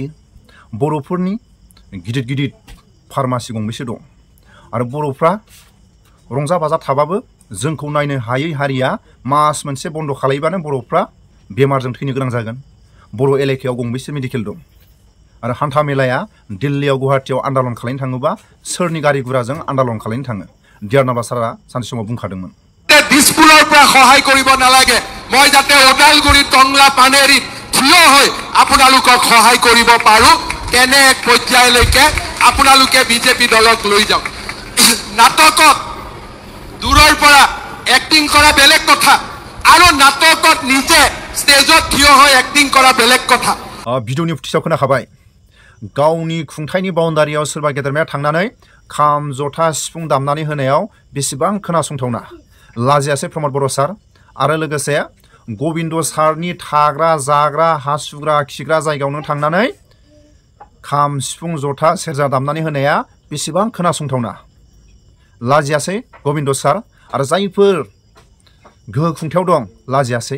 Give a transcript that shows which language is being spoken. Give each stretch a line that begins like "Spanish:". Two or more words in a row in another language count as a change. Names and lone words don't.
Bodo: बर'फोरनि गिदिर गिदिर फार्मासि गंबेसे दं आरो बर'फ्रा रंजा बाजा थाबाबो जोंखौ नायनो हायै हारिया मास मोनसे बन्द खालायबानो बर'फ्रा बेमारजों थैनो गोनां जागोन। बर' एलेकायाव गंबेसे मेडिकेल दं आरो हान्था मेलाया दिल्लीयाव गुवाहाटीयाव आन्दालन खालायनो थाङोबा सोरनि गारि गुराजों आन्दालन खालायनो थाङो। डियारनाब्ला सारा सानसे समाव बुंखादोंमोन
Assamese: दिसपुৰৰ পৰা সহায় কৰিব নালাগে, মই যাতে ওদালগুৰি টংলা পানেৰীত থিয় হৈ আপোনালোকক সহায় কৰিব পাৰো তেনে এক পৰ্যায়লৈকে আপোনালোকে বিজেপি দলক লৈ যাওক। নাটকত দূৰৰ পৰা এক্টিং কৰা বেলেগ কথা আৰু নাটকত নিজে ষ্টেজত থিয় হৈ এক্টিং কৰা বেলেগ কথা।
Bodo: भिडिअनि फुटेजाव खोनाखाबाय गावनि खुंथायनि बाउण्डारियाव सोरबा गेदेरमाया थांनानै खाम जथा सिफुं दामनानै होनायाव बेसेबां खोनासंथावना लाजियासै प्रमद बर' सार आरो लोगोसे गबिन्द सारनि थाग्रा जाग्रा हासुग्रा खिग्रा जायगायावनो थांनानै खाम सिफुं जथा सेरजा दामनानै होनाया बेसेबां खोनासंथावना लाजियासै गबिन्द सार आरो जायफोर गोहो खुंथायाव दं लाजियासै।